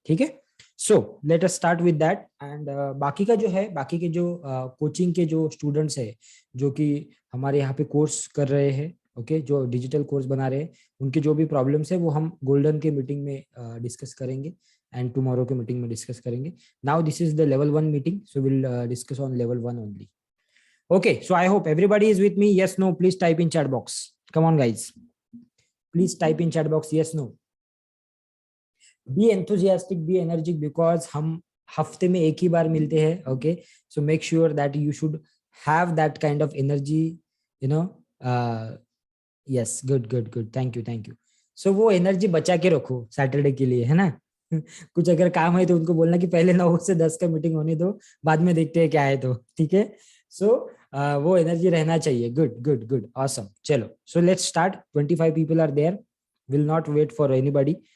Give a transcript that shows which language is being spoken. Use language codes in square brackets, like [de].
[hi] ठीक है, [en] So let us start with that. [hi] And बाकी का जो है, बाकी के जो कोचिंग के जो स्टूडेंट्स है जो कि हमारे यहाँ पे कोर्स कर रहे हैं, ओके, जो डिजिटल कोर्स बना रहे हैं, उनके जो भी प्रॉब्लम्स है वो हम गोल्डन के मीटिंग में डिस्कस करेंगे, एंड टुमारो के मीटिंग में डिस्कस करेंगे। [en] Now this is the level 1 meeting, so will discuss on level 1 only. Okay, so I hope everybody is with me. Yes, no, please type in chat box. Come on, guys. Please type in chat box. Yes, no. Be enthusiastic, be energetic, because [hi] हम हफ्ते में एक ही बार मिलते हैं. [en] Okay, so make sure that you should have that kind of energy. You know. Yes, good, good, good. Thank you, thank you. [hi] So वो energy बचा के रखो सैटरडे के लिए, है ना. कुछ अगर काम है तो उनको बोलना कि पहले 9 से 10 का मीटिंग होने दो, बाद में देखते हैं क्या है, तो ठीक है. सो वो एनर्जी रहना चाहिए. [en] Good, good, good, awesome. [hi] चलो, [en] So let's start. 25 people are there. Will not wait for anybody.